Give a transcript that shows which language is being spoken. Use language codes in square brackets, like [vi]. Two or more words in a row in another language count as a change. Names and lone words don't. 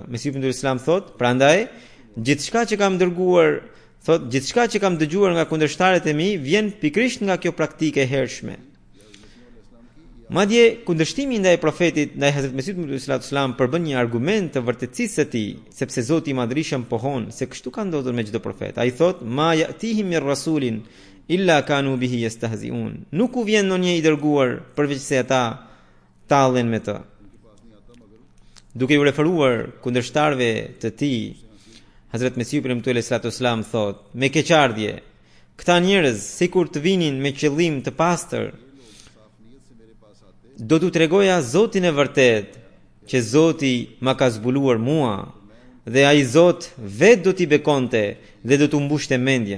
[sq] Mesihu [ar] صلى الله عليه وسلم [sq] thot, prandaj gjithçka që kam dëgjuar nga kundërshtarët e mi vjen pikërisht nga kjo praktike e hershme. Madje kundërshtimi ndaj profetit, ndaj Hazrat Mesihut [ar] صلى الله عليه وسلم [sq] përbën një argument të vërtetësisë së tij, sepse Zoti i Madhërisht pohon se kështu ka ndodhur me çdo profet. Ai thot: [ar] "ما يأتيهم من رسول إلا كانوا به يستهزئون." [sq] Nuk u vjen ndonjë i dërguar përveç se ata tallen me të. Duke u referuar kundërshtarëve të tij, Hazrat Mesihu [ar] صلى الله عليه وسلم [sq] thot: "Me keqardhje, këta njerëz sikur të vinin me qëllim të pastër, do t'u tregoja Zotin e vërtet, që Zoti ma ka zbuluar mua, dhe ai Zot vet do t'i bekonte dhe do t'u mbushte mendjen."